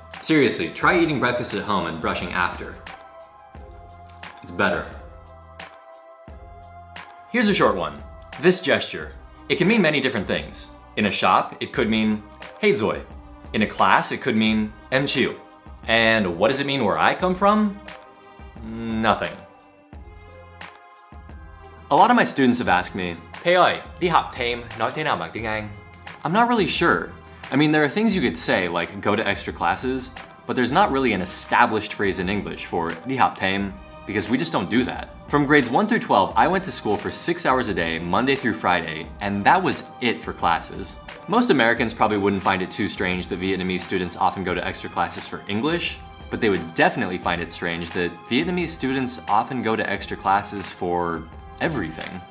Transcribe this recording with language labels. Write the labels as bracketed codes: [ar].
[en] Seriously, try eating breakfast at home and brushing after. It's better. Here's a short one. This gesture. It can mean many different things. In a shop, it could mean, hey Zoe. In a class, it could mean, [vi] em chịu. [en] And what does it mean where I come from? Nothing. A lot of my students have asked me, [vi] Thầy ơi, đi học thêm nói thế nào bằng tiếng Anh? [en] I'm not really sure. I mean, there are things you could say, like go to extra classes, but there's not really an established phrase in English for [vi] đi học thêm, [en] because we just don't do that. From grades 1 through 12, I went to school for 6 hours a day, Monday through Friday, and that was it for classes. Most Americans probably wouldn't find it too strange that Vietnamese students often go to extra classes for English, but they would definitely find it strange that Vietnamese students often go to extra classes for everything.